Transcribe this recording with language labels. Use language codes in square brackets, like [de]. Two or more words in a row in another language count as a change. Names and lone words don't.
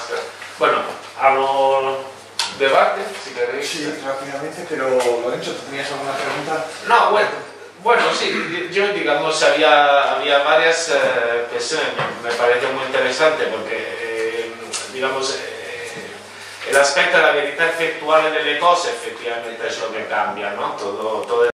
[es] Bueno, hablo... debate, si queréis. Sí, rápidamente, pero Lorenzo, ¿tú tenías alguna pregunta? No, bueno, sí, yo digamos, había varias cuestiones, me pareció muy interesante porque digamos, el [it] aspetto della verità effettuale delle cose effettivamente è ciò che cambia, [es] no? Todo